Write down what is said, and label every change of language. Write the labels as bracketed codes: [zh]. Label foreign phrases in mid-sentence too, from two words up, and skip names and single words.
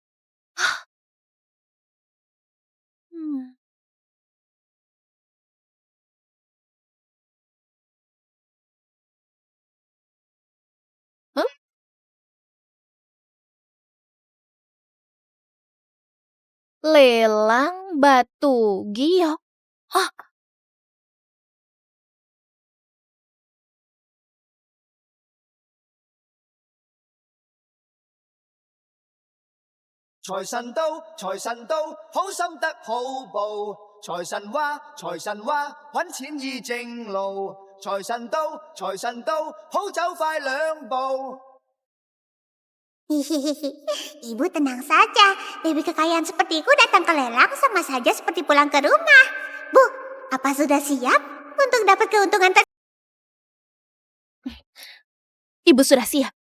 [id] Hah? Lelang batu giok. Hah? [yue] 財神到，財神到，好心得好報。財神話，財神話，揾錢易正路。財神到，財神到，好走快兩步。 [id] Ibu tenang saja. Dewi Kekayaan sepertiku datang ke lelang sama saja seperti pulang ke rumah. Bu, Apa sudah siap untuk dapat keuntungan Ibu sudah siap.